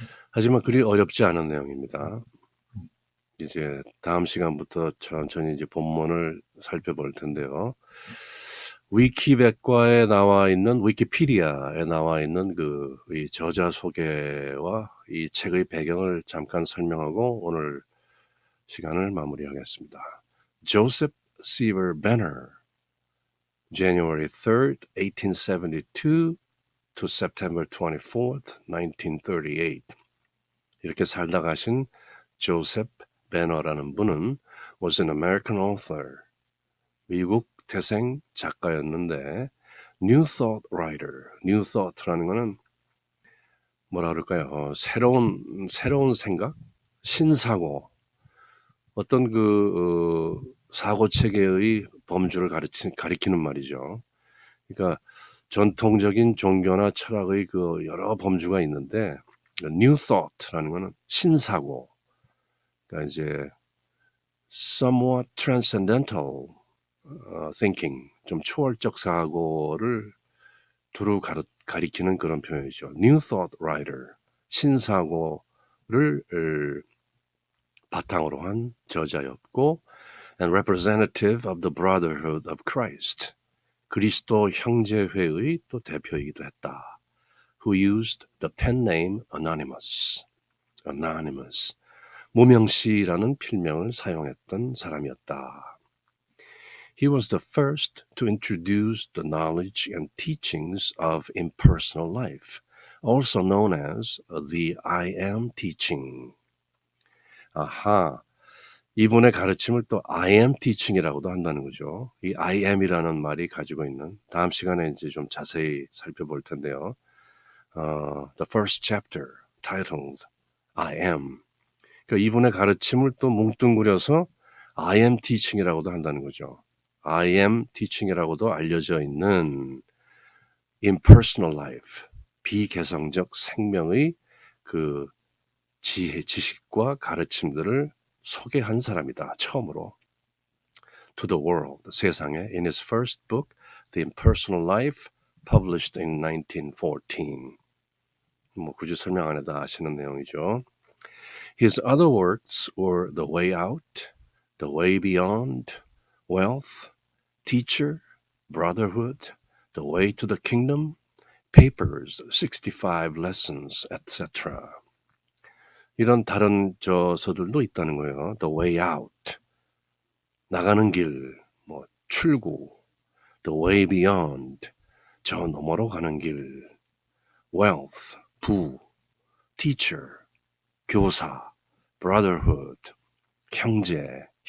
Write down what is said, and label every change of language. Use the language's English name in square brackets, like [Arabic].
[Korean] 하지만 그리 어렵지 않은 내용입니다. 이제 다음 시간부터 천천히 이제 본문을 살펴볼 텐데요. 위키백과에 나와 있는, 위키피디아에 나와 있는 이 저자 소개와 이 책의 배경을 잠깐 설명하고 오늘 시간을 마무리하겠습니다. [English] Joseph Seaver Benner, January 3rd, 1872 to September 24th, 1938. [Korean] 이렇게 살다 가신 조셉 베너라는 분은 [English] was an American author, [Korean] 미국 태생 작가였는데 New Thought Writer, New Thought라는 거는 뭐라 그럴까요? 새로운 생각, 신사고, 어떤 사고 체계의 범주를 가리키는 말이죠. 그러니까 전통적인 종교나 철학의 그 여러 범주가 있는데 New Thought라는 거는 신사고, 그러니까 이제 [English] somewhat transcendental thinking, [Korean] 좀 초월적 사고를 두루 가리키는 그런 표현이죠. [English] New Thought Writer, [Korean] 신사고를 바탕으로 한 저자였고, [English] and representative of the Brotherhood of Christ, [Korean] 그리스도 형제회의 또 대표이기도 했다. [English] Who used the pen name Anonymous. [Korean] 무명씨라는 필명을 사용했던 사람이었다. [English] He was the first to introduce the knowledge and teachings of impersonal life, also known as the I am teaching. [Korean] 아하, 이분의 가르침을 또 I am teaching이라고도 한다는 거죠. 이 I am이라는 말이 가지고 있는, 다음 시간에 이제 좀 자세히 살펴볼 텐데요. [English] The first chapter titled I am. [Korean] 그러니까 이분의 가르침을 또 뭉뚱그려서 I am teaching이라고도 한다는 거죠. I am teaching이라고도 알려져 있는 impersonal life, 비개성적 생명의 그 지식과 가르침들을 소개한 사람이다. 처음으로. [English] To the world, 세상에, in his first book, The Impersonal Life, published in 1914. [Korean] 뭐 굳이 설명 안 해도 아시는 내용이죠. [English] His other works were The Way Out, The Way Beyond, Wealth, Teacher, Brotherhood, The Way to the Kingdom, Papers, 65 Lessons, etc. [Korean] 이런 다른 저서들도 있다는 거예요. The Way Out, 나가는 길, 뭐 출구, The Way Beyond, 저 너머로 가는 길, Wealth, 부, Teacher, 교사, Brotherhood, 형제애,